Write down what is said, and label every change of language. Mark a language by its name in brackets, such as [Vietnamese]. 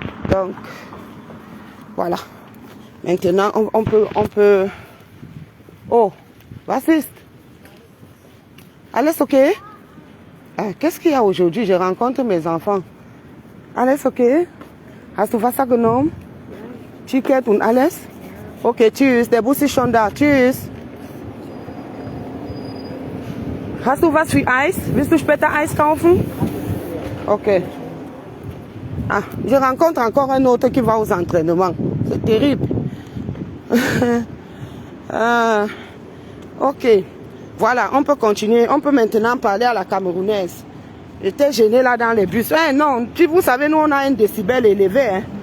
[French] Donc, voilà. Maintenant, on peut... [German] Oh, bassiste. Alles okay? [French] Qu'est-ce qu'il y a aujourd'hui? Je rencontre mes enfants. [German] Alles okay? Hast du Wasser genommen? Ticket und alles? Okay, tschüss. Der Bus ist schon da. Tschüss. Hast du was für Eis? Willst du später Eis kaufen? Okay. [French] Ah, je rencontre encore un autre qui va aux entraînements. C'est terrible. Ok. Voilà, on peut continuer. On peut maintenant parler à la camerounaise. J'étais gênée là dans les bus. Eh non, vous savez, nous on a un décibel élevé. Hein.